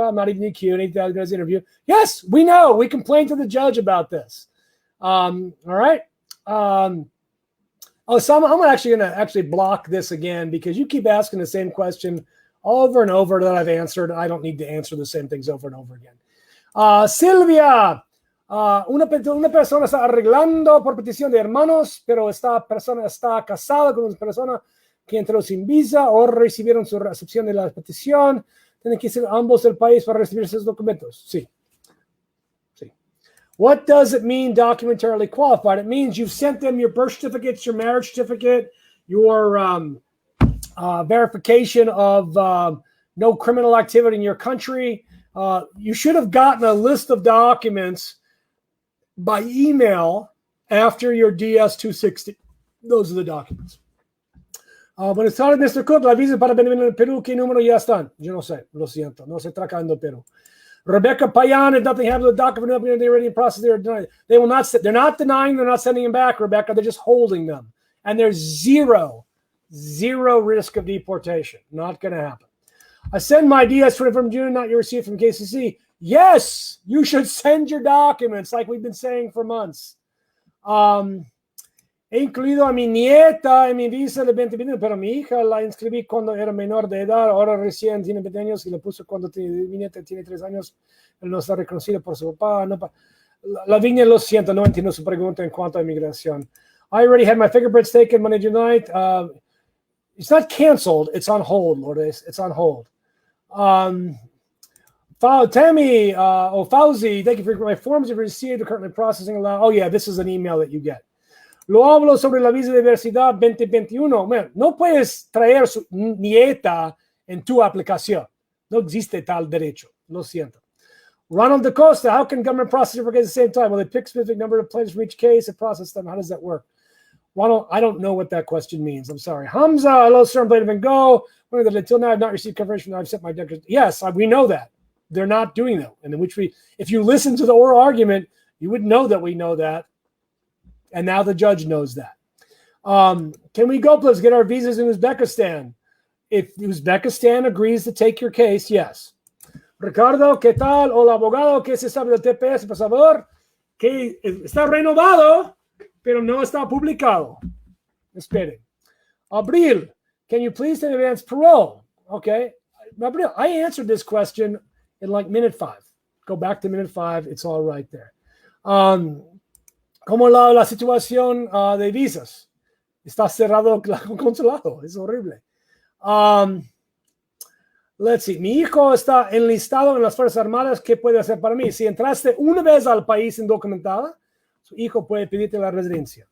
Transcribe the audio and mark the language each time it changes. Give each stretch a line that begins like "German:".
English: I'm not even in Q&A interview. Yes, we know. We complained to the judge about this. All right. Osama, I'm actually going to block this again because you keep asking the same question over and over that I've answered. I don't need to answer the same things over and over again.
Spanish: Silvia, una persona está arreglando por petición de hermanos, pero esta persona está casada con una persona que entró sin visa o recibieron su recepción de la petición. Tienen que ser ambos del país para recibir esos documentos. Sí. Sí.
English: What does it mean documentarily qualified? It means you've sent them your birth certificates, your marriage certificate, your verification of no criminal activity in your country. You should have gotten a list of documents by email after your DS-260. Those are the documents.
Spanish: Buenas tardes, Mr. Kuck. La visa para venir en Perú, ¿qué número ya están? Yo no sé, lo siento. No sé trabajando Perú.
English: Rebecca Payan and nothing happened with the document. They're already in process. They will not. They're not denying. They're not sending them back, Rebecca. They're just holding them. And there's zero risk of deportation. Not going to happen. I send my DS-20 from June, not your receipt from KCC. Yes, you should send your documents like we've been saying for months.
Spanish: He incluido a mi nieta en mi visa de 2020, pero mi hija la inscribí cuando era menor de edad, ahora recién tiene 20 años y la puso cuando mi nieta tiene 3 años. Él no está reconocido por su papá. No, la viña, lo siento, no entiendo su pregunta en cuanto a inmigración.
English: I already had my fingerprints taken Monday night. It's not canceled. It's on hold, Lourdes. It's on hold. Tammy Fauzi, thank you for my forms you've received. Currently processing. Oh, yeah, this is an email that you get.
Spanish: Lo hablo sobre la visa de diversidad 2021. Man, no puedes traer su nieta en tu aplicación. No existe tal derecho. Lo siento.
English: Ronald DaCosta, how can government process different cases at the same time? Will they pick a specific number of plaintiffs from each case and process them? How does that work? Ronald, I don't know what that question means. I'm sorry. Hamza, hello, sir. I'm plaintiff and go. Until now, I've not received confirmation. I've sent my declaration. Yes, we know that. They're not doing that. And in which if you listen to the oral argument, you would know that we know that. And now the judge knows that. Can we go, please, get our visas in Uzbekistan? If Uzbekistan agrees to take your case, yes.
Spanish: Ricardo, ¿qué tal? Hola, abogado. ¿Qué se sabe del TPS, por favor? Que está renovado, pero no está publicado. Esperen.
English: Abril, can you please advance parole? Okay. Abril, I answered this question in like minute 5. Go back to minute 5. It's all right there.
Spanish: Como la situación de visas. Está cerrado el consulado. Es horrible.
English: Let's see.
Spanish: Mi hijo está enlistado en las Fuerzas Armadas. ¿Qué puede hacer para mí? Si entraste una vez al país indocumentada, su hijo puede pedirte la residencia.